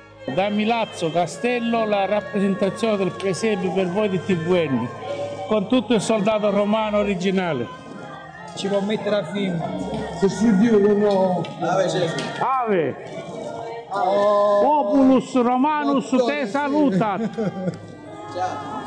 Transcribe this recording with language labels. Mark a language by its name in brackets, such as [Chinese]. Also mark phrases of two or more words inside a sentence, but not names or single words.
[Italian] Da Milazzo Castello la rappresentazione del presepe per voi di TVN con tutto il soldato romano originale. Ci può mettere a film. [Latin] Ave Populus Romanus te salutat. [Italian] Ciao.